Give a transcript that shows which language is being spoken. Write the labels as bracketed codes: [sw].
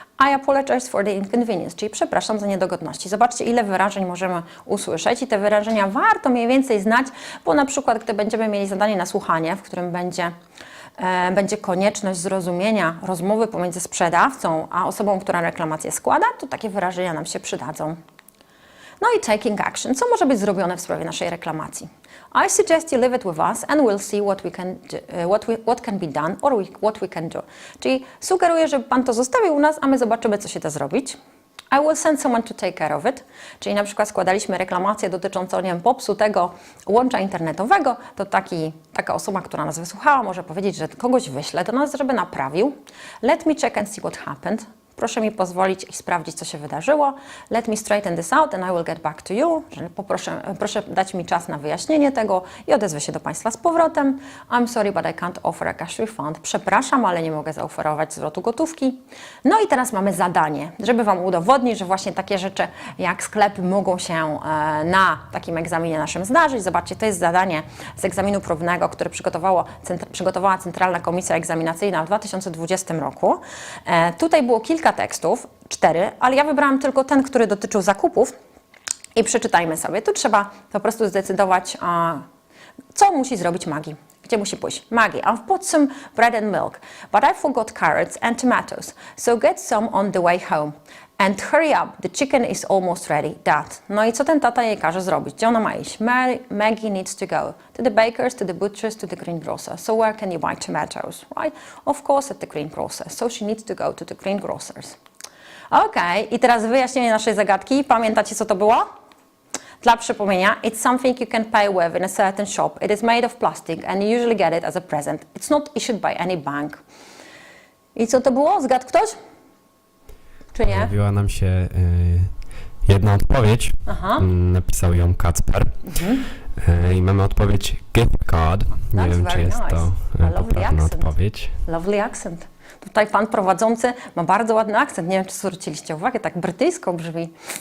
[en] I apologize for the inconvenience, [pl] czyli przepraszam za niedogodności. Zobaczcie, ile wyrażeń możemy usłyszeć i te wyrażenia warto mniej więcej znać, bo na przykład, gdy będziemy mieli zadanie na słuchanie, w którym będzie konieczność zrozumienia rozmowy pomiędzy sprzedawcą a osobą, która reklamację składa, to takie wyrażenia nam się przydadzą. No i [en] taking action. [pl] Co może być zrobione w sprawie naszej reklamacji? [en] I suggest you leave it with us and we'll see what can be done or what we can do. [pl] Czyli sugeruję, żeby Pan to zostawił u nas, a my zobaczymy, co się da zrobić. [en] I will send someone to take care of it. [pl] Czyli na przykład składaliśmy reklamację dotyczącą, nie wiem, popsutego łącza internetowego, to taka osoba, która nas wysłuchała, może powiedzieć, że kogoś wyśle do nas, żeby naprawił. [en] Let me check and see what happened. [pl] Proszę mi pozwolić i sprawdzić, co się wydarzyło. [en] Let me straighten this out and I will get back to you. [pl] Proszę dać mi czas na wyjaśnienie tego i odezwę się do Państwa z powrotem. [en] I'm sorry, but I can't offer a cash refund. [pl] Przepraszam, ale nie mogę zaoferować zwrotu gotówki. No i teraz mamy zadanie, żeby Wam udowodnić, że właśnie takie rzeczy jak sklepy mogą się na takim egzaminie naszym zdarzyć. Zobaczcie, to jest zadanie z egzaminu próbnego, które przygotowała Centralna Komisja Egzaminacyjna w 2020 roku. Tutaj było kilka tekstów, 4, ale ja wybrałam tylko ten, który dotyczył zakupów i przeczytajmy sobie. Tu trzeba po prostu zdecydować, co musi zrobić Maggie. Gdzie musi pójść? [en] Maggie, I've bought some bread and milk, but I forgot carrots and tomatoes, so get some on the way home. And hurry up, the chicken is almost ready, Dad. [pl] No i co ten tata jej każe zrobić? Gdzie ona ma iść? [en] Maggie needs to go to the baker's, to the butcher's, to the greengrocer's. So where can you buy tomatoes, right? Of course at the greengrocer's. So she needs to go to the greengrocer's. [pl] Okej, i teraz wyjaśnienie naszej zagadki. Pamiętacie, co to było? Dla przypomnienia, [en] it's something you can pay with in a certain shop. It is made of plastic and you usually get it as a present. It's not issued by any bank. [pl] I co to było? Zgadł ktoś? Czy nie? Pojawiła nam się jedna odpowiedź. Napisał ją Kacper. I mamy odpowiedź gift card. Nie wiem, czy jest to poprawna odpowiedź. [en] Lovely accent. [pl] Tutaj pan prowadzący ma bardzo ładny akcent. Nie wiem, czy zwróciliście uwagę, tak brytyjsko brzmi.